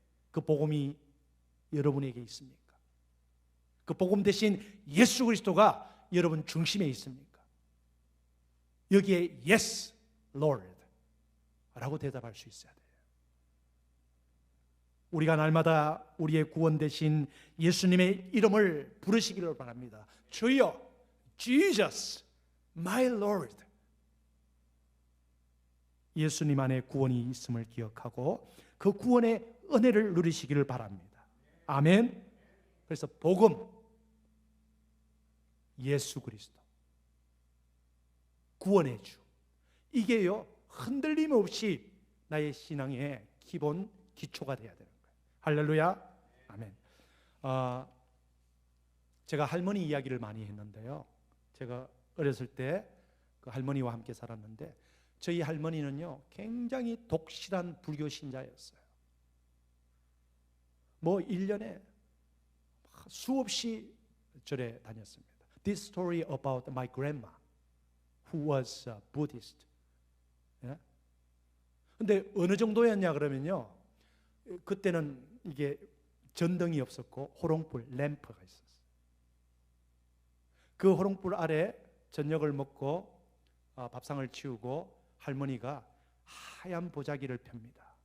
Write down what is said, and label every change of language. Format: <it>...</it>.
<ko>그 복음이 여러분에게 있습니까? 그 복음 대신 예수 그리스도가 여러분 중심에 있습니까? 여기에</ko> <en>Yes, Lord</en> <ko>라고 대답할 수 있어야 돼요. 우리가 날마다 우리의 구원 대신 예수님의 이름을 부르시기를 바랍니다. 주여,</ko> <en>Jesus, my Lord.</en> <ko>예수님 안에 구원이 있음을 기억하고 그 구원의 은혜를 누리시기를 바랍니다. 아멘. 그래서 복음, 예수 그리스도, 구원의 주, 이게요 흔들림 없이 나의 신앙의 기본 기초가 돼야 되는 거예요. 할렐루야. 아멘. 제가 할머니 이야기를 많이 했는데요. 제가 어렸을 때 그 할머니와 함께 살았는데 저희 할머니는요 굉장히 독실한 불교 신자였어요. 뭐 1년에 수없이 절에 다녔습니다.</ko> <en>This story about my grandma who was a Buddhist.</en> <ko>예? 근데 어느 정도였냐 그러면요. 그때는 이게 전등이 없었고 호롱불, 램프가 있었어요. 그 호롱불 아래 저녁을 먹고 밥상을 치우고 할머니가 하얀 보자기를 펴니다.</ko>